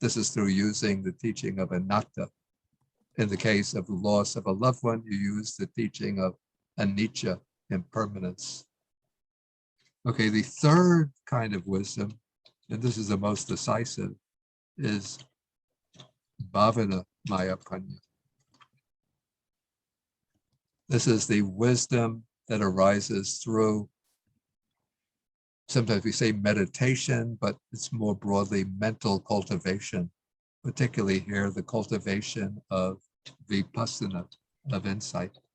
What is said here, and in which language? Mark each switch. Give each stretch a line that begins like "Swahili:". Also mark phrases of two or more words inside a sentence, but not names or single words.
English: this is through using the teaching of anatta. In the case of the loss of a loved one, you use the teaching of anicca, impermanence. Okay, the third kind of wisdom, and this is the most decisive, is
Pali: bhavana maya panya.
English: This is the wisdom that arises through, sometimes we say meditation, but it's more broadly mental cultivation, particularly here, the cultivation of vipassana, of insight.